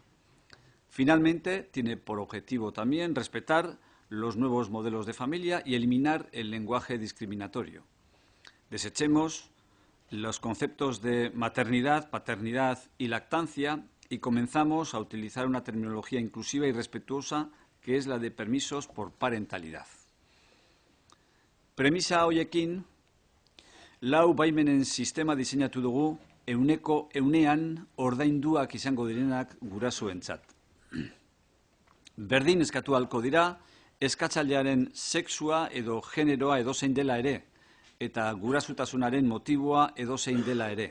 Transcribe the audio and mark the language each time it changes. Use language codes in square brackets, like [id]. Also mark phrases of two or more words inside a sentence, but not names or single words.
[es] Finalmente, tiene por objetivo también respetar los nuevos modelos de familia y eliminar el lenguaje discriminatorio. Desechemos los conceptos de maternidad, paternidad y lactancia y comenzamos a utilizar una terminología inclusiva y respetuosa que es la de permisos por parentalidad. [eu] Premisa horiekin, lau baimenen sistema diseinatu dugu ehuneko ehunean ordainduak izango direnak gurasoentzat. Berdin eskatu ahalko dira, eskatzailearen sexua edo generoa edozein dela ere, eta gurasutasunaren motiboa edozein dela ere.